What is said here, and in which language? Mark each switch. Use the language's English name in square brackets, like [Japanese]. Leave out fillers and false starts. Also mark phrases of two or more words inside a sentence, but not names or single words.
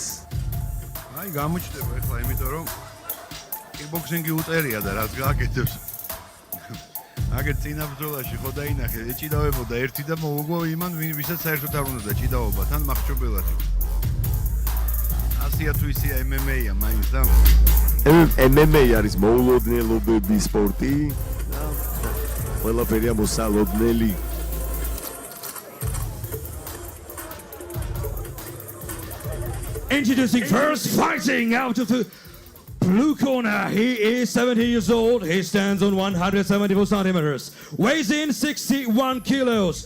[Georgian] აი გამოჩნდება ახლა იმიტომ რომ კიკბოქსინგი უწერია და რაც გააკეთებს აგერ წინა ბრძოლაში ხო დაინახე ეჭიდავებოდა ერთი და მოუგო იმან ვისაც საერთოდ არ უნდა ჭიდაობა თან მახჩობელად ასია თუ ისია MMA-ა მაინც და MMA არის მოულოდნელობების სპორტი ყველაფერია მოსალოდნელი [English] Introducing first fighting out of the blue corner. He is 70 years old. He stands on 174 centimeters. Weighs in 61 kilos.